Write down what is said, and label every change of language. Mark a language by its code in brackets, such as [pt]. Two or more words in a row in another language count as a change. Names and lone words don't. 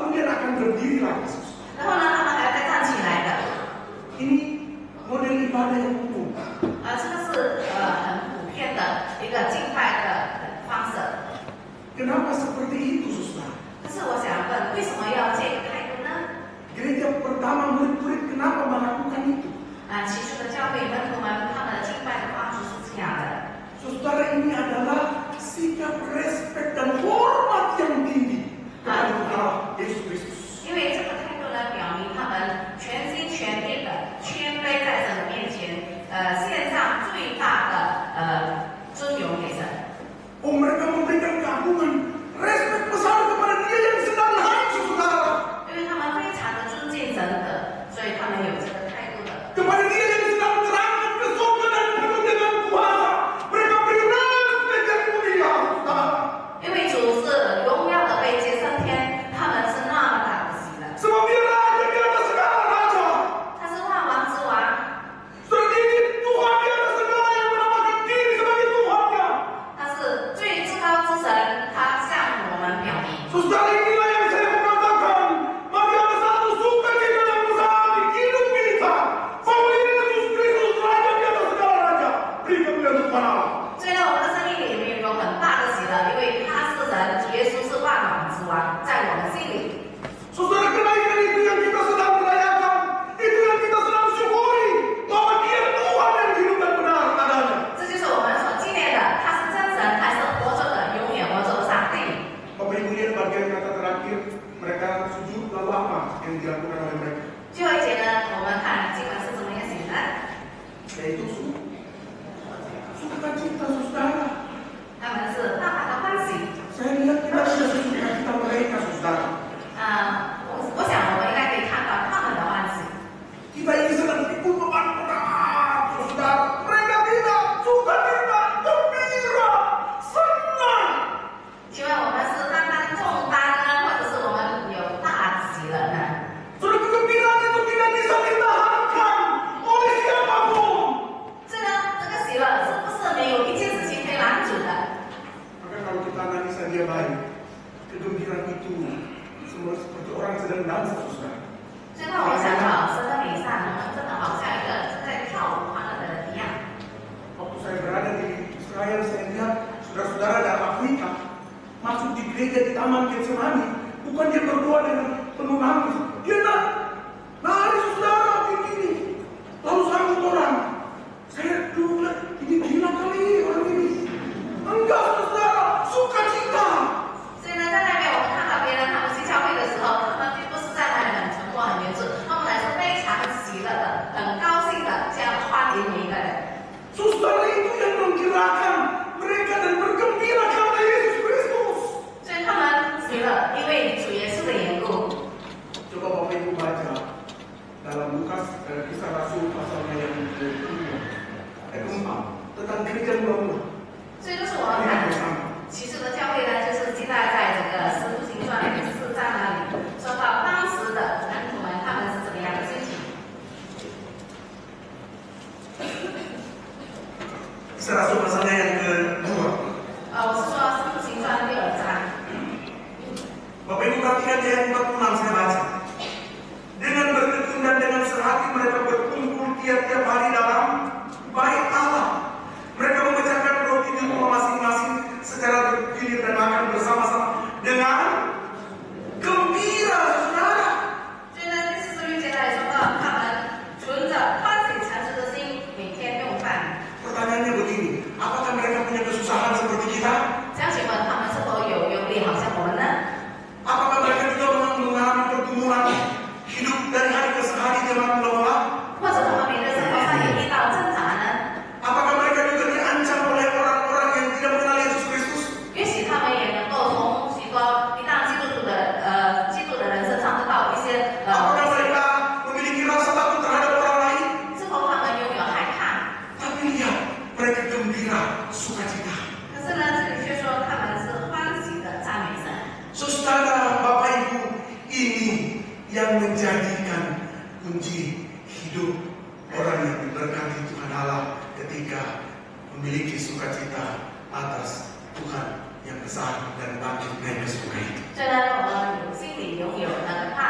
[id] akan berdiri lagi. [zh] 然后呢，他们还要再站起来的。 [id] Ini model ibadah yang umum. [zh] 这个是很普遍的一个敬拜的方式。 [id] Kenapa seperti itu, saudara? [zh] 但是我想问，为什么要这个态度呢？ [id] Gereja pertama murid-murid kenapa melakukan itu? [zh] 起初的教会门徒们他们的敬拜的方式是这样的。 [id] Saudara, ini adalah sikap respect dan hormat yang tinggi kepada Allah Yesus Kristus. [zh] 因为这个态度呢，表明他们全心全意的谦卑在神的面前，献上最大的尊荣给神。 [id] Oh, mereka memberikan keagungan, respect besar kepada Dia yang sedang hancur, saudara. [zh] 因为他们非常的尊敬神的，所以他们有这个态度的。 [id] Kepada Dia yang sedang terangkat ke surga dan penuh dengan kuasa, mereka beri respect yang mulia, saudara. [zh] 因为主是荣耀的被接升天，他们是那么大的喜乐。 [id] Sebab Dia raja di atas segala raja. [zh] 他是万王之王， [id] Saudara, Dia ini Tuhan di atas segala yang menamakan diri sebagai Tuhannya. [zh] 他是最至高之神，他向我们表明。 [id] Saudara, inilah yang saya mengatakan. Mari ada satu sukacita yang besar di hidup kita. Bahwa ini Yesus Kristus raja di atas segala raja. Beri kemuliaan untuk Allah. [zh] 所以呢，我们的生命里面有很大的喜乐，因为他是神，主耶稣是万王之王，在我们心里。 [id] Saudara, kenaikan itu yang kita sedang merayakan. Itu yang kita sedang syukuri. Bahwa Dia Tuhan yang hidup dan benar adanya. [zh] 这就是我们所纪念的，他是真神，还是活着的，永远活着的上帝。 [id] Bapak Ibu, lihat bagian kata terakhir. Mereka sujud, lalu apa yang dilakukan oleh mereka? [zh] 最后一节呢，我们看经文是怎么样写的。 [id] Yaitu sukacita, saudara. [zh] 他们是大大的欢喜。 [id] Saya lihat kita sudah sukacita mereka, saudara. [zh] 我想我们应该可以看到他们的欢喜。 [id] Kita ini sedang ikut beban berat, saudara. Mereka tidak sukacita, gembira, senang. [zh] 请问我们是担当重担呢，或者是我们有大喜乐呢？ [id] Saudara, kegembiraan itu tidak bisa ditahankan oleh siapapun. [zh] 这个喜乐是不是没有一件事情可以拦阻的？ [id] Maka kalau kita analisa dia baik, kegembiraan itu seperti orang sedang dansa, saudara. [zh] 所以让我想到神的美善，我们真的好像一个正在跳舞欢乐的人一样。 [id] Waktu saya berada di Israel, saya lihat saudara-saudara dari Afrika masuk di gereja di Taman Getsemani. Bukan dia berdoa dengan penuh nangis. Dia nari, saudara, begini. Lalu sambut orang. Saya dulu lihat, ini gila kali orang ini. Enggak, saudara, sukacita. [zh] 所以呢，在那边我们看到别人他们去教会的时候，他们并不是在那里很沉默、很严肃，他们来是非常喜乐的、很高兴的这样欢迎每一个人。 [id] Saudara, itu yang menggerakkan mereka dan bergembira karena Yesus Kristus. [zh] 所以他们喜乐，因为主耶稣的缘故。 [id] Coba Bapak Ibu baca dalam Lukas kisah Rasul pasalnya yang keempat tentang gereja mula-mula. [zh] 所以就是我们看其实的教会呢，就是记载在这个《使徒行传》里4章那里，说到当时的门徒们他们是怎么样的心情。 [id] Kisah Rasul pasalnya yang kedua. [zh] 我是说《使徒行传》第2章。 [id] Bapak Ibu perhatikan ayat 46 saya baca. Dengan bertekun dan dengan sehati mereka berkumpul tiap-tiap hari dalam bait Allah. Mereka memecahkan roti di rumah masing-masing secara bergilir dan makan bersama-sama dengan gembira, saudara. [zh] 所以呢，第46节来说到他们存着欢喜诚实的心，每天用饭。 [id] Pertanyaannya begini, apakah mereka punya kesusahan seperti kita? [zh] 这样请问他们是否有忧虑，好像我们呢？ [id] Apakah mereka juga mengalami pergumulan hidup dari hari ke hari zaman mula-mula? [zh] 或者他们每个生活上也遇到挣扎呢？ [id] Apakah mereka juga diancam oleh orang-orang yang tidak mengenal Yesus Kristus? [zh] 也许他们也能够从许多一旦基督的人身上得到一些 [id] Apakah mereka memiliki rasa takut terhadap orang lain? [zh] 是否他们拥有害怕？ [id] Tapi lihat, mereka gembira, sukacita. [zh] 可是呢，这里却说他们是欢喜的赞美神。 [id] Saudara, Bapak Ibu, ini yang menjadikan kunci hidup orang yang diberkati Tuhan Allah ketika memiliki sukacita atas Tuhan yang besar dan bangkit naik ke surga itu. [zh] 虽然我们心里拥有那个